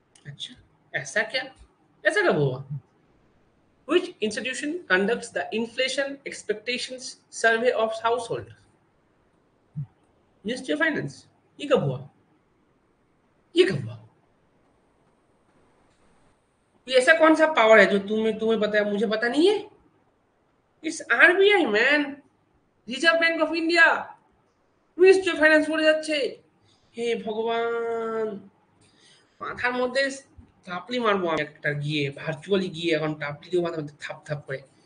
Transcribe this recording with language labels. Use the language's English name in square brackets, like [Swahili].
[Hindi] अच्छा, ऐसा क्या, ऐसा कब हुआ? [English] Which institution conducts the inflation expectations survey of household? [Hindi] Ministry of Finance। ये कब हुआ? ये कब हुआ? ये ऐसा कौन सा पावर है जो तुम्हें तुम्हें पता है मुझे पता नहीं है? [English] It's RBI man, Reserve Bank of India. [Bangla] Ministry of finance পড়ে যাচ্ছে, হে ভগবান, মাথার মধ্যে টাপলি মারবো আমি একটা গিয়ে, ভার্চুয়ালি গিয়ে এখন টাপলি দিব মাথার মধ্যে থাপ থাপ করে।